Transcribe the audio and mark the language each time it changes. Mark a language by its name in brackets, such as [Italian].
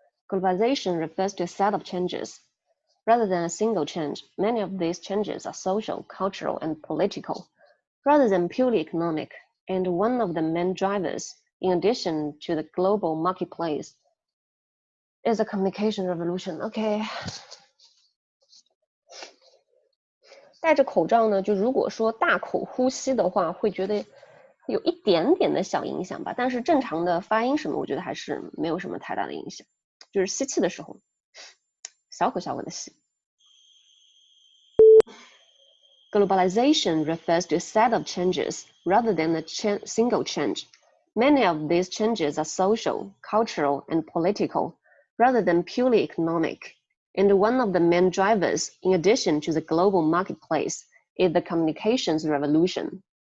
[English] Globalization refers to a set of changes. Rather than a single change, many of these changes are social, cultural, and political, rather than purely economic, and one of the main drivers, in addition to the global marketplace, is the communication revolution. [Chinese] OK， 戴着口罩呢，就如果说大口呼吸的话，会觉得有一点点的小影响吧，但是正常的发音什么，我觉得还是没有什么太大的影响，就是吸气的时候，小口小口的吸。 [English] Globalization refers to a set of changes rather than a single change. Many of these changes are social, cultural, and political, rather than purely economic. And one of the main drivers, in addition to the global marketplace, is the communications revolution.